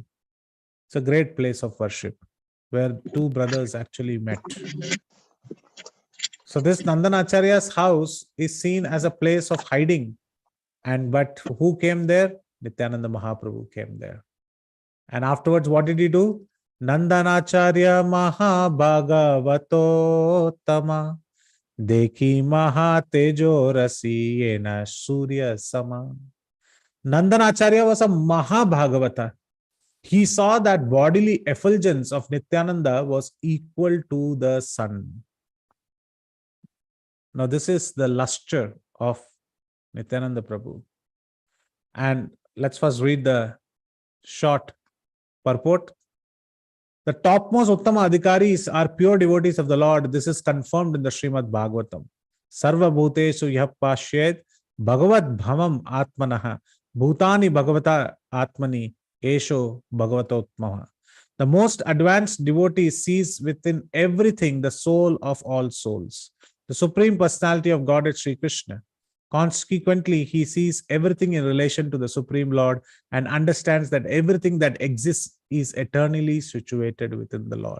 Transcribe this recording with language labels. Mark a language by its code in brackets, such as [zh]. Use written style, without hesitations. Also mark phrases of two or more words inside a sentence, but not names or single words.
[en] It's a great place of worship where two brothers actually met. So this Nandana Acharya's house is seen as a place of hiding. But who came there? Nityananda Mahaprabhu came there. And afterwards, what did he do? [bn] নন্দনাচার্য মহাভাগবত তাঁরে দেখি মহা তেজো রাশি যেন সূর্য সম. [en] Nandanacharya was a Mahabhagavata. He saw that bodily effulgence of Nityananda was equal to the sun. Now, this is the luster of Nityananda Prabhu. And let's first read the short purport. The topmost [sa] उत्तम अधिकारी [en] are pure devotees of the Lord. This is confirmed in the Srimad Bhagavatam. [sa] सर्व भूतेषु यः पश्येद् भगवद् भावम् आत्मनः भूतानि भगवति आत्मनि एष भागवतोत्तमः. [en] The most advanced devotee sees within everything the soul of all souls, the Supreme Personality of Godhead Sri Krishna. Consequently, he sees everything in relation to the Supreme Lord and understands that everything that exists is eternally situated within the Lord.